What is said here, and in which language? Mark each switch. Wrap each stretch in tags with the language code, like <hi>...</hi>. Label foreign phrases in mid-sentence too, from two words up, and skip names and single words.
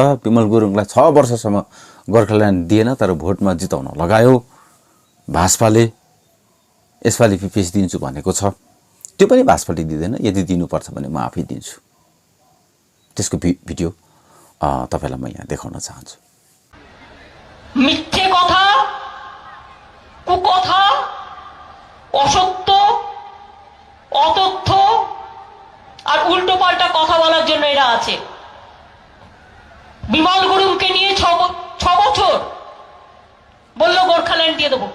<ne>विमल गुरुङलाई 6 वर्षसम्म गोर्खाल्यान्ड दिएन, तर भोटमा जिताउन लगायो भाजपाले। यसपालि पिपिएस दिन्छु भनेको छ, त्यो पनि भाजपाले दिँदैन। यदि दिनुपर्छ भने म आफै दिन्छु। त्यसको भिडियो तपाईलाई म यहाँ देखाउन चाहन्छु।</ne> <bn>মিথ্যে কথা, কুকথা, অসত্য, অতথ্য আর উল্টো পাল্টা কথা বলার জন্য এরা আছে। বিমল গুরুংকে নিয়ে 6 বছর বললো গোর্খাল্যান্ড দিয়ে দেবো।</bn>